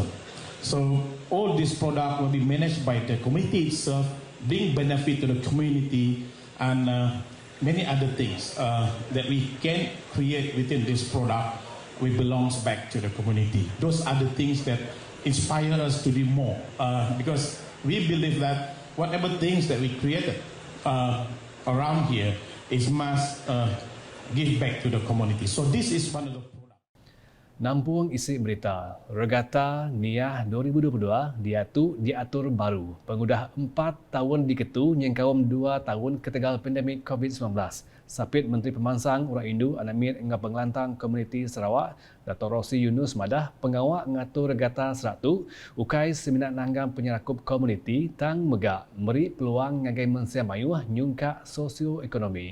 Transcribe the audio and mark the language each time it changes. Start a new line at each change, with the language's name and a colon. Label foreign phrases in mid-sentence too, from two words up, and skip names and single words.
English: So all this product will be managed by the community itself, bring benefit to the community and many other things that we can create within this product which belongs back to the community. Those are the things that inspire us to do more because we believe that whatever things that we created around here is must give back to the community. So this is one of the
Iban: Nampung isi berita, Regata Niah 2022 diatur baru. Pengudah 4 tahun diketu nyengkawam 2 tahun ketegal pandemik COVID-19. Sapit Menteri Pemansang Orang Indu Anamir dengan Pengelantang Komuniti Sarawak, Dato' Rosi Yunus Madah, pengawak ngatur Regata Seratu, ukai seminat nanggam penyerakup komuniti tang megak, meri peluang ngagai mensia mayuh nyungka sosioekonomi.